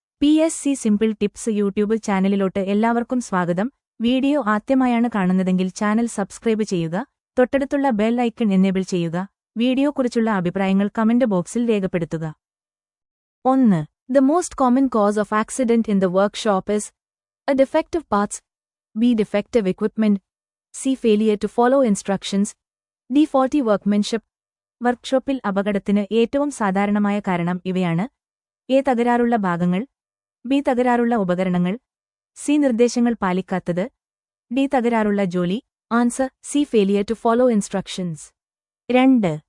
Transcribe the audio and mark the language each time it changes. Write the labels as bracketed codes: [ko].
[ml] PSC simple tips YouTube ചാനലിലോട്ട് എല്ലാവർക്കും സ്വാഗതം. Video ആദ്യമായാണ് കാണുന്നതെങ്കിൽ ചാനൽ സബ്സ്ക്രൈബ് ചെയ്യുക, തൊട്ടടുത്തുള്ള ബെൽ ഐക്കൺ എനേബിൾ ചെയ്യുക. വീഡിയോക്കുറിച്ചുള്ള അഭിപ്രായങ്ങൾ കമന്റ് ബോക്സിൽ രേഖപ്പെടുത്തുക. 1. [en] The most common cause of accident in the workshop is a defective parts, B. defective equipment, C. failure to follow instructions, D. faulty workmanship. [ml] വർക്ക്ഷോപ്പിൽ അപകടത്തിന് ഏറ്റവും സാധാരണമായ കാരണം ഇവയാണ്: എ. തകരാറുള്ള ഭാഗങ്ങൾ, ബി. തകരാറുള്ള ഉപകരണങ്ങൾ, സി. നിർദ്ദേശങ്ങൾ പാലിക്കാത്തത്, ഡി. തകരാറുള്ള ജോലി. Answer C. [en] Failure to follow instructions. 2.